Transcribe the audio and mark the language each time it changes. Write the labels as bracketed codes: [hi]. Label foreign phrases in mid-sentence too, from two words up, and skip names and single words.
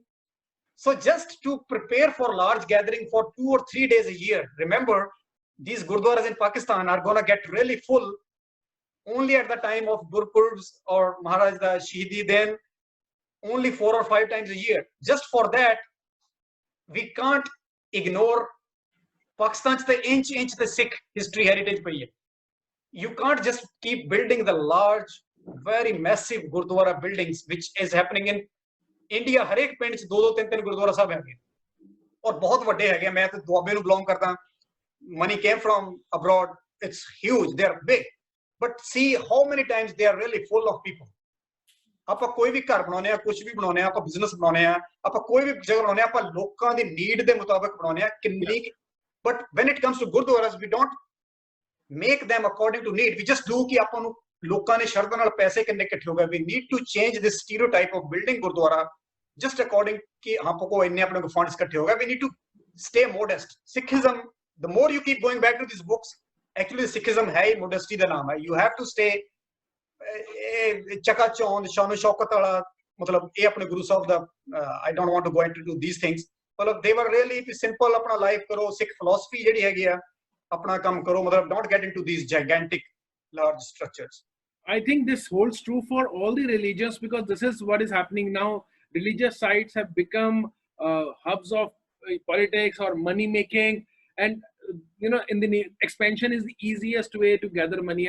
[en] So just to prepare for large gathering for 2 or 3 days a year, remember, these Gurdwaras in Pakistan are going to get really full only at the time of Gurpurbs or Maharaj the Shahidi, then only 4 or 5 times a year. Just for that, we can't ignore Pakistan's the inch the Sikh history heritage per year. You can't just keep building the large, very massive Gurdwara buildings, which is happening in India. [pa] ਹਰ ਇੱਕ ਪਿੰਡ 'ਚ 2-3 ਗੁਰਦੁਆਰਾ ਸਾਹਿਬ ਹੈਂ ਔਰ ਬਹੁਤ ਬੜੇ ਹੈਂ. ਮੈਂ ਤਾਂ ਦੁਆਬੇ ਨੂੰ belong करता. [en] Money came from abroad. It's huge. They are big. But see how many times they are really full of people. [pa] ਆਪਾਂ ਕੋਈ ਵੀ ਘਰ ਬਣਾਉਨੇ ਆ, ਕੁਝ ਵੀ ਬਣਾਉਨੇ ਆ, ਆਪਾਂ ਬਿਜ਼ਨਸ ਬਣਾਉਨੇ ਆ, ਆਪਾਂ ਕੋਈ ਵੀ ਜਗ੍ਹਾ ਬਣਾਉਨੇ ਆ, ਆਪਾਂ ਲੋਕਾਂ ਦੀ ਨੀਡ ਦੇ ਮੁਤਾਬਕ ਬਣਾਉਨੇ ਆ ਕਿੰਨੀ. [en] But when it comes to Gurdwaras, we don't make them according to need. We just do [pa] कि ਆਪਾਂ ਨੂੰ ਲੋਕਾਂ ਨੇ ਸ਼ਰਧਾ ਨਾਲ ਪੈਸੇ ਕਿੰਨੇ ਇਕੱਠੇ ਹੋ ਗਏ. [en] We need to change this stereotype of building Gurdwara just according कि [pa] ਆਪਾਂ ਕੋ ਇੰਨੇ ਆਪਣੇ ਕੋ funds ਇਕੱਠੇ ਹੋ ਗਏ. [en] We need to stay modest. Sikhism, the more you keep going back to these books, actually Sikhism [pa] ਹੈ ਹੀ [en] modesty [pa] ਦਾ ਨਾਮ ਹੈ. [en] You have to stay [pa] ਚਕਾ ਚੌਂਦ ਸ਼ਾਨੋ ਸ਼ੌਕਤ ਵਾਲਾ, ਮਤਲਬ ਇਹ ਆਪਣੇ ਗੁਰੂ ਸਾਹਿਬ ਦਾ [en] I don't want to go into these things. मतलब they were really simple. अपना life करो, Sikh philosophy [pa] ਜਿਹੜੀ ਹੈਗੀ ਹੈ, ਆਪਣਾ ਕੰਮ ਕਰੋ, [en] मतलब don't get into these gigantic large structures. I think this holds true for all the religions, because this is what is happening now. Religious sites have become hubs of politics or money making, and in the expansion is the easiest way to gather money.